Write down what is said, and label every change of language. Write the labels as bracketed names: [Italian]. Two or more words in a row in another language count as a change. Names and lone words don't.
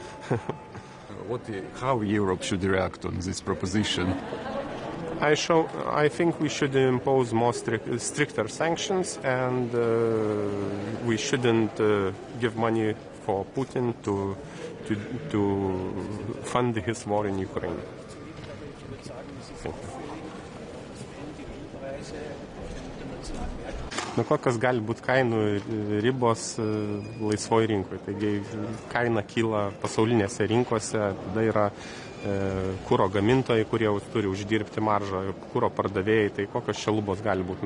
[English] How Europe should react on this proposition? I think we should impose more stricter sanctions, and we shouldn't give money for Putin to fund his war in Ukraine. [Lithuanian] Kokios gali būti kainų ribos laisvoje rinkoje? Taigi kaina kyla pasaulinėse rinkose, tada yra kuro gamintojai, kurie turi uždirbti maržą, kuro pardavėjai, tai kokios čia lubos gali būti.